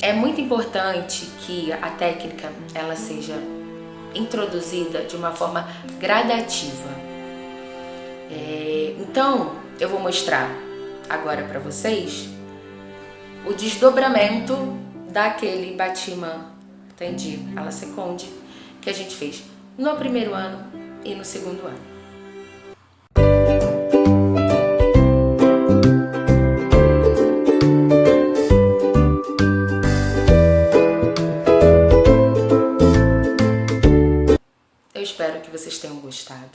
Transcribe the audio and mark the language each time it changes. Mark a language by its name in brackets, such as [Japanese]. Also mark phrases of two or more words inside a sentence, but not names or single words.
[Portuguese] É muito importante que a técnica ela seja introduzida de uma forma gradativa. Então, eu vou mostrar agora para vocês o desdobramento daquele [French] Bâtiment tendu à la seconde [Portuguese] que a gente fez no primeiro ano e no segundo ano. Espero que vocês tenham gostado.